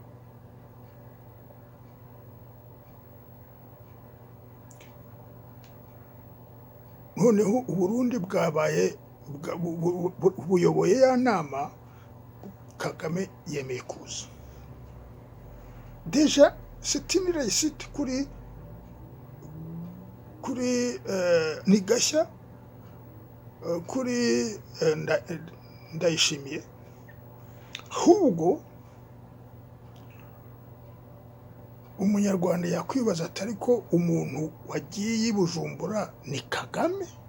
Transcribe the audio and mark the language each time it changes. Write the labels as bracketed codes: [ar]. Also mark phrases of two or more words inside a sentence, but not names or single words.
[rw] Noneho u Burundi bwabaye buyoboye ya nama, Kagame yemeye kuza. [fr] Deja c'est une réussite [rw] kuri Nigashya, kuri Ndayishimiye. Ahubwo umunyarwanda yakwibaza atari ko umuntu wagiye i Bujumbura ni Kagame